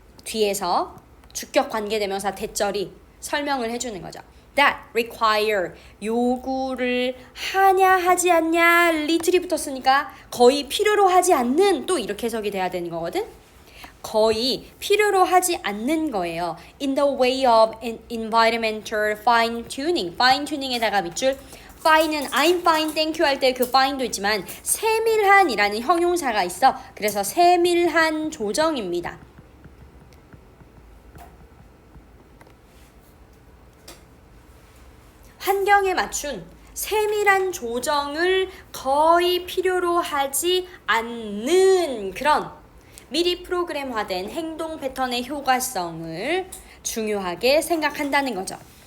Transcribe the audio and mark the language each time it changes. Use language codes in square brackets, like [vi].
[ko] 뒤에서 주격 관계대명사 대절이 설명을 해주는 거죠. [en] That require [ko] 요구를 하냐 하지 않냐 little이 붙었으니까 거의 필요로 하지 않는 또 이렇게 해석이 돼야 되는 거거든. 거의 필요로 하지 않는 거예요. [en] In the way of environmental fine tuning. [ko] fine tuning에다가 밑줄 fine은 [en] I'm fine, thank you [ko] 할 때 그 fine도 있지만 세밀한이라는 형용사가 있어. 그래서 세밀한 조정입니다. 환경에 맞춘 세밀한 조정을 거의 필요로 하지 않는 그런 미리 프로그램화된 행동 패턴의 효과성을 중요하게 생각한다는 거죠.